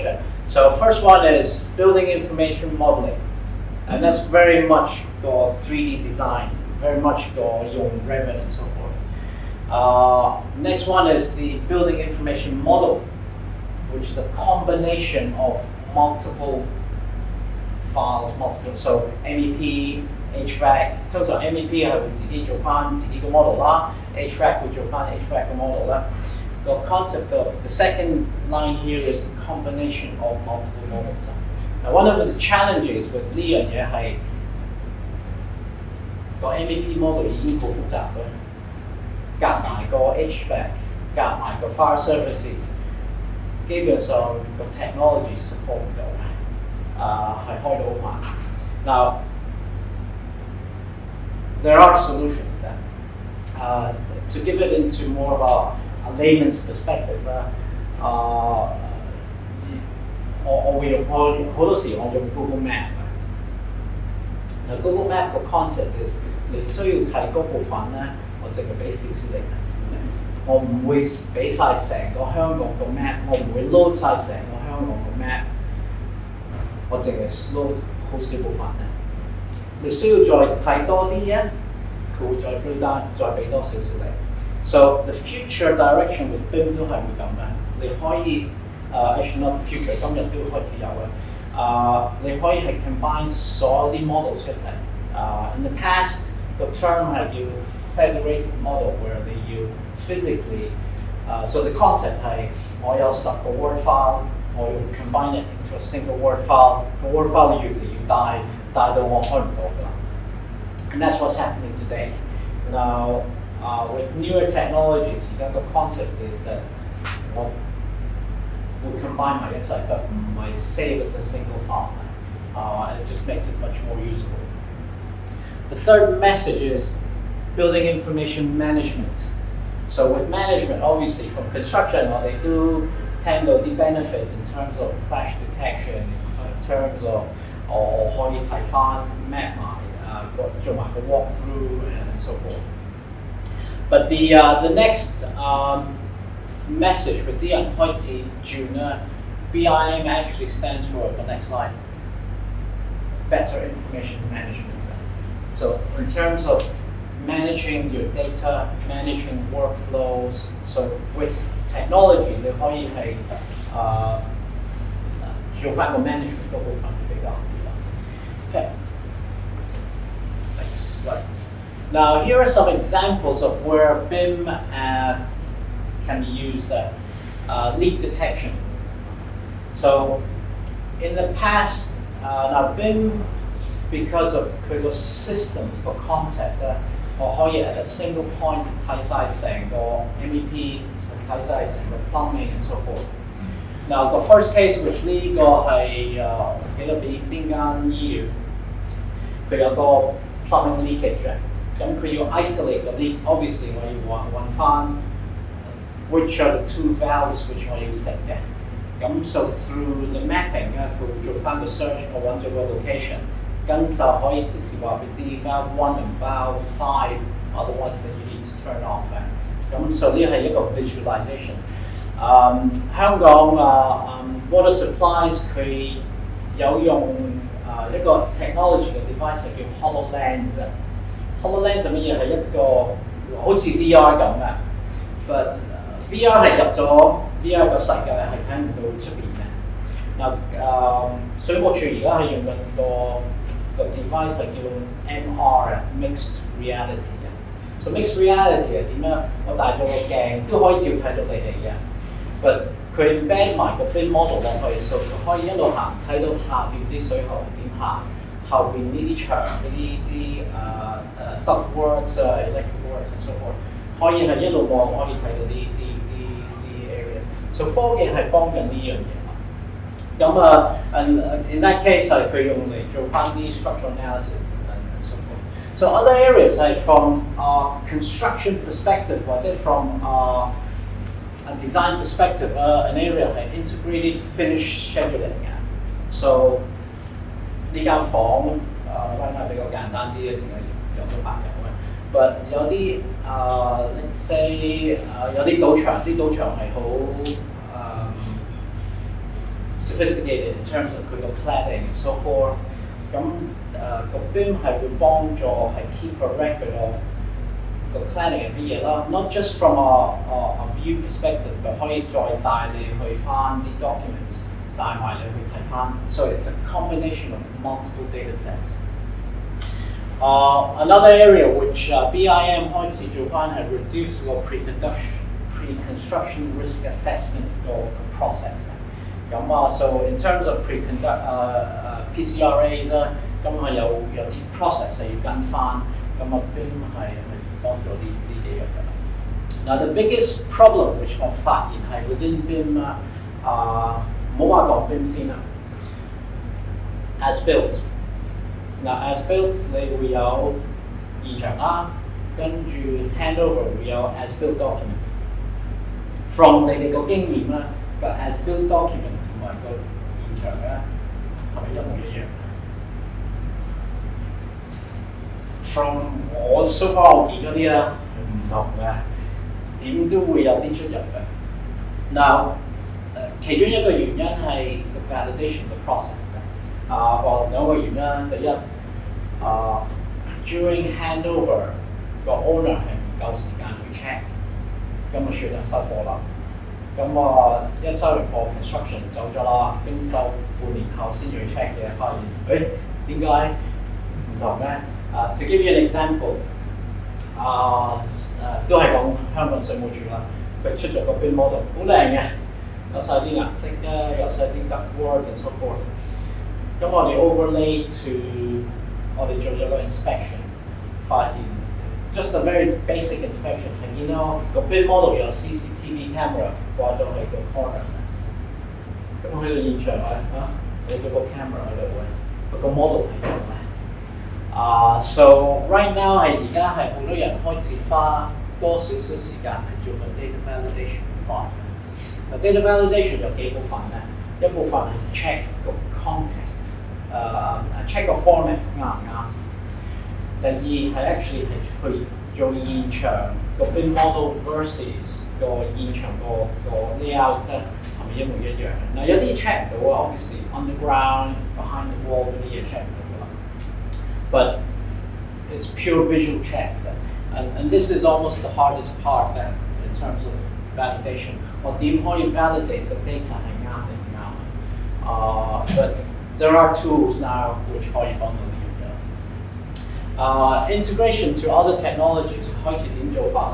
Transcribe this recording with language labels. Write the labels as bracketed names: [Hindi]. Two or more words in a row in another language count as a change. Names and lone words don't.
[English] So first one is building information modeling, and that's very much the 3D design, very much the Revit and so forth. Next one is the building information model, which is a combination of multiple files, so MEP, HVAC. [Cantonese] 通常 MEP 係會自己做翻自己個 model 啦 ，HVAC 會做翻 HVAC 嘅 model 啦。 [English] The concept of the second line here is the combination of multiple models. Now, one of the challenges with [Cantonese] 呢樣嘢係個 MEP model 已經好複雜啦，夾埋個 HVAC， 夾埋個 [English] fire services， [Cantonese] 基本上個 [English] technology support [Cantonese] 唔到，係開到好慢。 [English] Now, there are solutions. To give it into more of a layman's perspective, [Cantonese] 我會用好多時我用 Google Map。嗱 Google Map 個 [English] concept is [Cantonese] 你需要睇嗰部分咧，我淨係俾少少你睇先嘅，我唔會俾晒成個香港個 map， 我唔會 load 晒成個香港個 map， 我淨係 load 好少部分咧。你需要再睇多啲咧，佢會再 [English] break down， [Cantonese] 再俾多少少你。 [English] So the future direction with BIM [Cantonese] 都係會咁嘅，你可以 [English] actually not future， [Cantonese] 今日都開始有嘅。你可以係 combine 所有啲 models 一齊。 [English] In the past, the term [Cantonese] 係叫 [English] federated model where they you physically, so the concept [Cantonese] 係我有10個 Word file， 我要 [English] combine it into a single Word file， [Cantonese] 個 Word file 越嚟越大到我開唔到㗎啦。 [English] And that's what's happening today. Now, with newer technologies, the concept is that what will combine [Cantonese] 埋一齊， [English] but 唔係 save as a single file. And it just makes it much more usable. The third message is building information management. So with management, obviously from construction, they do tend to the benefits in terms of clash detection, in terms of [Cantonese] 我可以睇翻 map 埋做埋個 [English] walkthrough and so forth. But the next message for [Cantonese] 啲人開始轉咧 [English] BIM actually stands for the next slide, better information management. So in terms of managing your data, managing workflows, so with technology [Cantonese] 你可以係做翻個 management 嗰部分比較好啲啦。 [English] Okay. Next slide. Now here are some examples of where BIM can be used. Leak detection. So in the past, now BIM, because of the systems, the concept, [Cantonese] 我可以 [English] at a single point [Cantonese] 睇晒成個 MEP， 睇晒成個 plumbing [English] and so forth. Now the first case which [Cantonese] 呢個係記得俾邊間醫院，佢有個 [English] plumbing leakage [Cantonese] 嘅，咁佢要 [English] isolate the leak。 [Cantonese] Obviously 我要揾翻 [English] which are the two valves which [Cantonese] 我要食嘅。咁 so [English] through the mapping [Cantonese] 咧，佢會做翻個 search， 我揾咗個 location。跟就可以即時話俾知 [English] valve 1 and valve 5 are the ones that you need to turn off 嘅。 [Cantonese] 咁 so 呢係一個 visualization。香港 [English] water supplies [Cantonese] 佢有用一個 technology 嘅 device 係叫 HoloLens 啊。HoloLens 係乜嘢？係一個好似 VR 咁嘅，but VR 係入咗 VR 個世界係睇唔到出邊嘅。嗱水務署而家係用緊個 device 係叫 MR 啊 ， [English] mixed reality [Cantonese] 嘅。 [English] So mixed reality [Cantonese] 係點樣？我戴咗個鏡都可以照睇到你哋嘅，but 佢 embed 埋個 [English] BIM model [Cantonese] 落去，所以可以一路行睇到下邊啲水喉係點行，後邊呢啲牆嗰啲 [English] ductworks electric works and so forth， [Cantonese] 可以係一路望可以睇到啲 area。So 科技係幫緊呢樣嘢。咁 [English] in that case [Cantonese] 係佢用嚟做翻啲 [English] structural analysis and so forth. So other areas [Cantonese] 係 [English] from construction perspective [Cantonese] 或者 [English] from a design perspective, an area [Cantonese] 係 [English] integrated finish scheduling [Cantonese] 嘅。So 呢間房 [English] right now [Cantonese] 比較簡單啲咧，淨係有咗8人嘅。But 有啲 [English] let's say [Cantonese] 有啲賭場係好 [English] sophisticated in terms of [Cantonese] 佢個 [English] cladding and so forth。 [Cantonese] 咁個 BIM 係會幫助係 [English] keep a record of [Cantonese] 個 cladding 係乜嘢啦 ， [English] not just from a view perspective， [Cantonese] 但可以再帶你去翻啲 documents， 帶埋你去睇翻。 [English] So it's a combination of multiple data sets. Another area which BIM [Cantonese] 開始做翻係 [English] reduce 個 pre-construction risk assessment 個 process。 [Cantonese] 咁so [English] in terms of PCRAs [Cantonese] 啦，咁係有啲 process 係要跟翻，咁BIM 係幫助呢幾樣嘅。 [English] Now the biggest problem which [Cantonese] 我發現係 [English] within BIM [Cantonese] 唔好話講 BIM 先啦 ， [English] as built。 [Cantonese] 嗱 [English] as built [Cantonese] 你會有現場啦，跟住 handover 會有 [English] as built documents。 [Cantonese] From 你哋個經驗啦，個 [English] as built document [Cantonese] 同埋個現場咧係咪一模一樣 ？From 我 [English] so far [Cantonese] 我見嗰啲啊唔同嘅，點都會有啲出入嘅。Now 其中一個原因係個 validation 嘅 process。兩個原因，第一 during handover 個 owner 係唔夠時間去 check， 咁就算係收貨啦。咁一收完貨 construction 走咗啦，經收半年後先要 check 嘅，發現點解唔同咧 ？ [English] To give you an example， [Cantonese] 都係講香港水務署啦，佢出咗個 [English] BIM model， [Cantonese] 好靚嘅，有晒啲顏色啦，有晒啲 [English] ductwork and so forth。 [Cantonese] 咁我哋 [English] overlay to [Cantonese] 我哋做咗個 inspection， 發現 [English] just a very basic inspection [Cantonese] 係見到個 [English] BIM model [Cantonese] 有 [English] CCTV camera [Cantonese] 掛咗喺個 corner， 咁去到現場有咗個 camera 喺度嘅，個 model 係點咧 ？ [English] So right now [Cantonese] 係而家係好多人開始花多少少時間係做個 [English] data validation part。 data validation [Cantonese] 有幾部分咧？一部分係 check 個 content。check 個 format 啱唔啱？第二係 actually 係去做現場個 [English] BIM model [Cantonese] versus 個現場個 layout 啫，係咪一模一樣？嗱有啲 check 唔到啊 [English] ，obviously underground behind the wall [Cantonese] 嗰啲嘢 check 唔到㗎啦。 [English] But it's pure visual check, and this is almost the hardest part in terms of validation. [Cantonese] 我點可以 validate 個 data 係啱定唔啱 ？ [English] But there are tools now which [Cantonese] 可以幫到你嘅。 [English] Integration to other technologies [Cantonese] 開始點做法